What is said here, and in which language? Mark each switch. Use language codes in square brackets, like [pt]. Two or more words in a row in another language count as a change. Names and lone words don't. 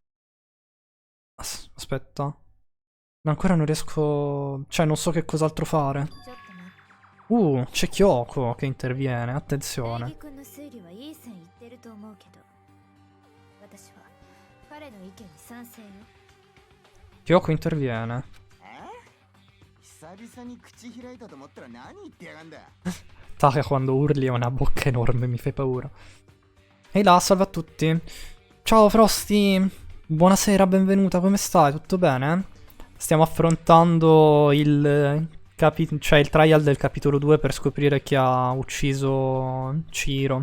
[it] Aspetta. Ancora non riesco... Cioè non so che cos'altro fare. C'è Kyoko che interviene, attenzione. Kyoko interviene. [ja] 久々に口開いたと思ったら何言ってやがんだ。 [it] Taka quando urli ha una bocca enorme, mi fai paura. Ehi là, salve a tutti. Ciao Frosty, buonasera, benvenuta, come stai? Tutto bene? Stiamo affrontando il trial del capitolo 2 per scoprire chi ha ucciso Chihiro.